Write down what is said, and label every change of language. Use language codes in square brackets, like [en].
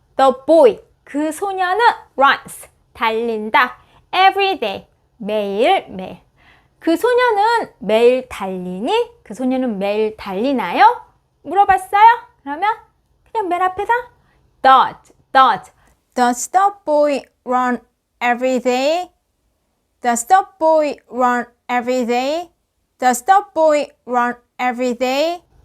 [en] The boy, [ko] 그 소녀는 [en] runs, [ko] 달린다. [en] Every day, [ko] 매일. 그 소녀는 매일 달리니? 그 소녀는 매일 달리나요? 물어봤어요? 그러면 그냥 맨 앞에다 does. [en] Does the boy run every day? Does the boy run every day? Does the boy run every day?